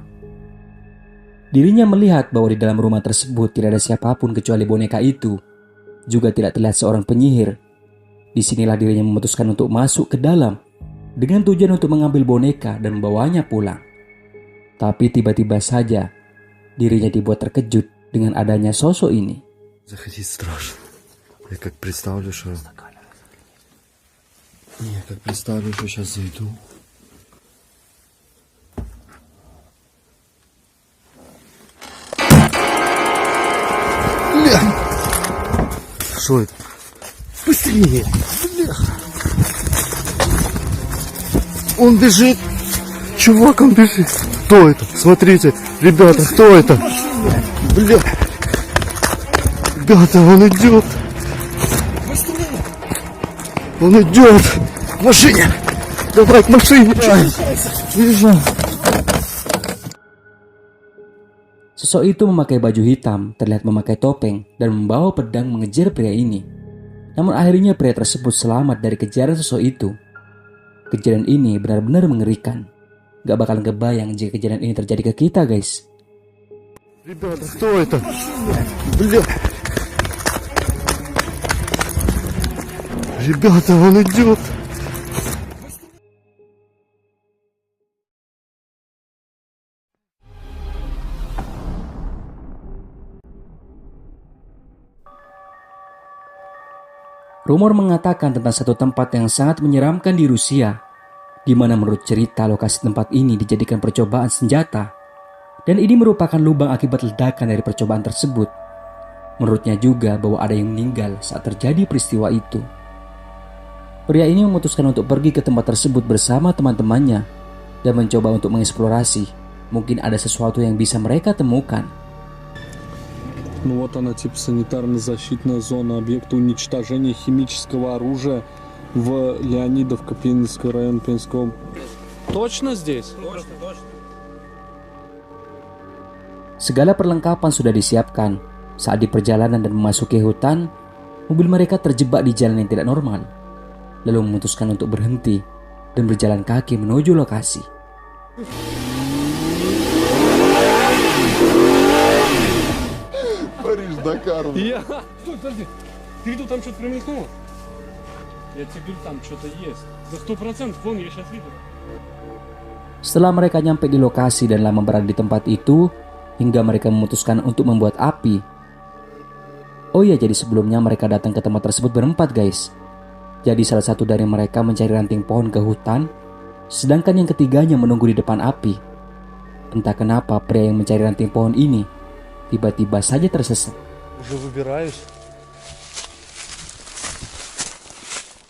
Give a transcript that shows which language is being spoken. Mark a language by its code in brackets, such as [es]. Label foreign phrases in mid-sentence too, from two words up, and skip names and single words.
[id] Dirinya melihat bahwa di dalam rumah tersebut tidak ada siapapun kecuali boneka itu. Juga tidak terlihat seorang penyihir. Disinilah dirinya memutuskan untuk masuk ke dalam dengan tujuan untuk mengambil boneka dan membawanya pulang. Tapi tiba-tiba saja dirinya dibuat terkejut dengan adanya sosok ini. [ru] Заходить страшно. Я как представлю, что сейчас зайду. Бля! Что это? Быстрее! Бля! Он бежит! Чувак, он бежит! Кто это? Смотрите, ребята, кто это? Бля! Ребята, он идет! Он идет! К машине! Давай к машине! Бежим! [id] Sosok itu memakai baju hitam, terlihat memakai topeng, dan membawa pedang mengejar pria ini. Namun akhirnya pria tersebut selamat dari kejaran sosok itu. Kejadian ini benar-benar mengerikan. Gak bakalan kebayang jika kejadian ini terjadi ke kita, guys. [ru] Ребята, кто это? Бля! Ребята, он идет! [id] Rumor mengatakan tentang satu tempat yang sangat menyeramkan di Rusia, di mana menurut cerita lokasi tempat ini dijadikan percobaan senjata, dan ini merupakan lubang akibat ledakan dari percobaan tersebut. Menurutnya juga bahwa ada yang meninggal saat terjadi peristiwa itu. Pria ini memutuskan untuk pergi ke tempat tersebut bersama teman-temannya dan mencoba untuk mengeksplorasi. Mungkin ada sesuatu yang bisa mereka temukan. [ru] Ну вот она, типа санитарно-защитная зона объекта уничтожения химического оружия в Леонидовка, Пензенский район Пензенского. Точно здесь? Точно. [id] Segala perlengkapan sudah disiapkan. Saat di perjalanan dan memasuki hutan, mobil mereka terjebak di jalan yang tidak normal. Lalu memutuskan untuk berhenti dan berjalan kaki menuju lokasi. [ru] Париж-Дакар. Я... Стой, подожди. Ты видел, там что-то промелькнуло? Я тебе говорю, там что-то есть. За 100%, вон, я сейчас видел. [id] Setelah mereka nyampe di lokasi dan lama berada di tempat itu, hingga mereka memutuskan untuk membuat api. Oh iya, jadi sebelumnya mereka datang ke tempat tersebut berempat, guys. Jadi salah satu dari mereka mencari ranting pohon ke hutan, sedangkan yang ketiganya menunggu di depan api. Entah kenapa pria yang mencari ranting pohon ini tiba-tiba saja tersesat. [ru] Уже выбираюсь.